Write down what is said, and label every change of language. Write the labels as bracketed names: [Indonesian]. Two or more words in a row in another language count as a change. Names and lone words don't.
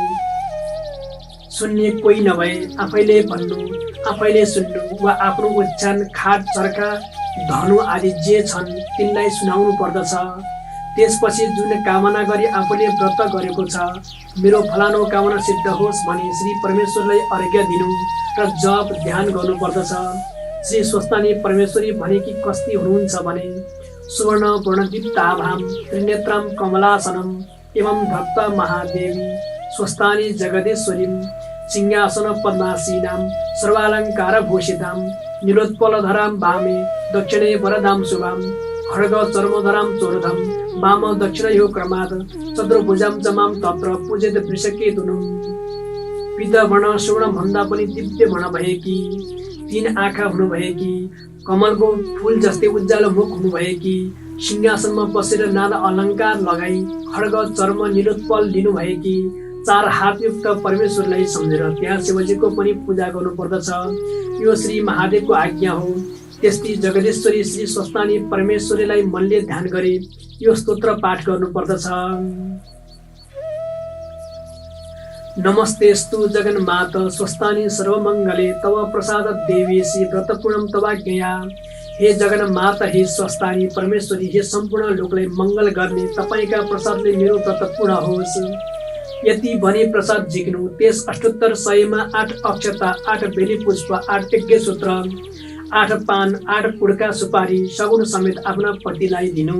[Nepali] सुन्ने कोही नभए आफैले भन्नु, आफैले सुन्नु वा आफ्नो उच्चान खाट चर्का धनु आदि जे छन् तिनलाई सुनाउनु पर्दछ। त्यसपछि जुन कामना गरी आफूले व्रत गरेको छ, मेरो फलानो कामना सिद्ध होस् भनी श्री परमेश्वरलाई अर्घ्य दिनु र जप ध्यान गर्नु पर्दछ। श्री स्वस्तानी परमेश्वरी भनेकी कस्ती हुनुहुन्छ भने [Sanskrit] सुवर्ण वर्णदीप्ताभां त्रिनेत्रां कमलासनम एवं धत्त महादेवी स्वस्तानी जगदेश्वरीं सिंहासन पद्मासीनां सर्वालंकार भूषितां नीलोत्पलधरां वामे दक्षिणे वरदां शुभां खड्ग चर्मधरां चोरधं वाम दक्षिणयो क्रमात् चतुर्भुजां च मां तत्र पूजित वृषकेतुनं। [Nepali] पीतवर्ण सुवर्ण भन्दा पनि दिव्य वर्ण भएकी, 3 आँखा हुनुभएकी, कमलको फूल जस्तै उज्यालो मुख हुनुभएकी, सिंहासनमा बसेर नाना अलङ्कार लगाई खड्ग चर्म नीलोत्पल लिनुभएकी 4 हातयुक्त परमेश्वरलाई सम्झेर त्यहाँ शिवजीको पनि पूजा गर्नु पर्दछ। यो श्री महादेवको आज्ञा हो। त्यस्तै जगदेश्वरी श्री स्वस्तानी परमेश्वरीलाई मनले ध्यान गरी यो स्तोत्र पाठ गर्नु पर्दछ। [Sanskrit] नमस्तेस्तु जगन्मात स्वस्तानी सर्वमङ्गले तव प्रसाद देवीसी व्रतपूर्णम तवाज्ञया। [Nepali] हे जगन्माता, हे स्वस्तानी परमेश्वरी, हे सम्पूर्ण लोकलाई मङ्गल गर्ने तपाईका प्रसादले मेरो व्रत पूर्ण होस्। यति भने प्रसाद झिक्नु। त्यस अष्टोत्तर 100मा 8 अक्षता, 8 बेली पुष्प, 8 यज्ञ सूत्र, 8 पान, 8 पुड्का सुपारी सगुन समेत आफ्ना पतिलाई दिनु।